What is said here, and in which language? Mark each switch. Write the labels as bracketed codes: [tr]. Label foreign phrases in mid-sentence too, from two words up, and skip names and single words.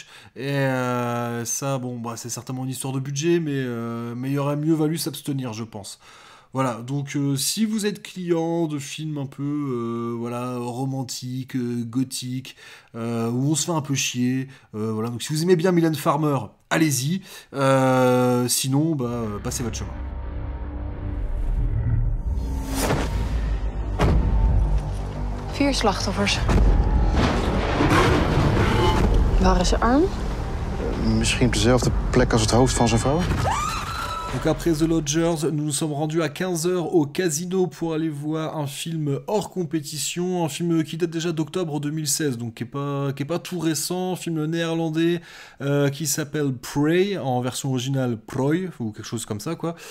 [fr] Et ça, bon, c'est certainement une histoire de budget, mais il aurait mieux valu s'abstenir, je pense. Voilà, donc si vous êtes client de films un peu romantiques, gothiques, où on se fait un peu chier, voilà, donc si vous aimez bien Mylène Farmer, allez-y, sinon, passez votre chemin. [nl] Vier slachtoffers. Waar is zijn arm? Misschien op dezelfde plek als het hoofd van zijn vrouw? [fr] Donc après The Lodgers, nous nous sommes rendus à 15h au Casino pour aller voir un film hors compétition, un film qui date déjà d'octobre 2016, donc qui est pas tout récent, un film néerlandais qui s'appelle Prey, en version originale Proy, ou quelque chose comme ça, quoi.